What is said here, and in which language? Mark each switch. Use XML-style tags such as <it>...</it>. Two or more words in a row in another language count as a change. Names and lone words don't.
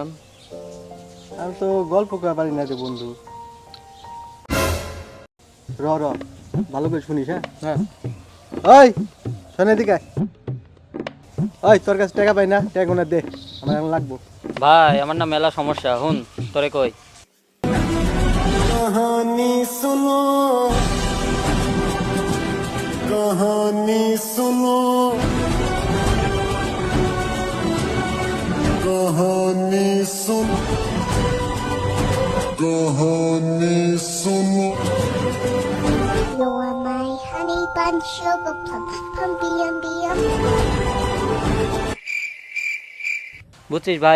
<bn>আমি তো গল্প করা পারি না রে বন্ধু। র র ভালো করে শুনিস, হ্যাঁ? হ্যাঁ। ওই শোন এদিকে আয়। ওই তোর কাছে টাকা পাই না, টাকা গোনা দে, আমার এখন লাগবো। ভাই আমার না মেলা সমস্যা, হুন তোরে কই।</bn> <hi>कहानी सुनो कहानी सुनो कहानी सुन कहानी सुनो</hi> <en>You are my honey bun, sugar plum, pumpy,</en> <bn>বুঝছিস ভাই,</bn>